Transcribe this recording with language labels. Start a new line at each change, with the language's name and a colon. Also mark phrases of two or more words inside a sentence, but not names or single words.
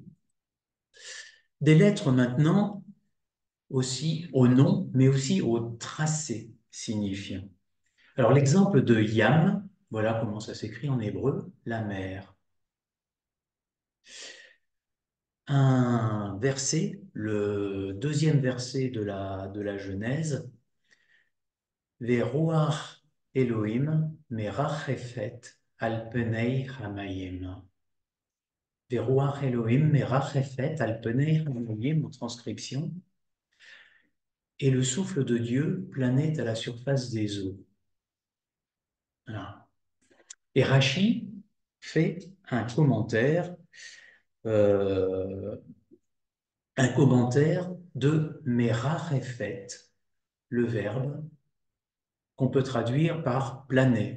French: Des lettres maintenant aussi au nom, mais aussi au tracé signifiant. Alors, l'exemple de Yam, voilà comment ça s'écrit en hébreu, la mer. Un verset, le deuxième verset de la Genèse,
Hebrew: ורוח אלהים מרחפת על פני המים. ורוח אלהים מרחפת על פני המים
French: en transcription. Et le souffle de Dieu planait à la surface des eaux. Voilà. Et Rachi fait euh, un commentaire de merachefet, le verbe qu'on peut traduire par planer.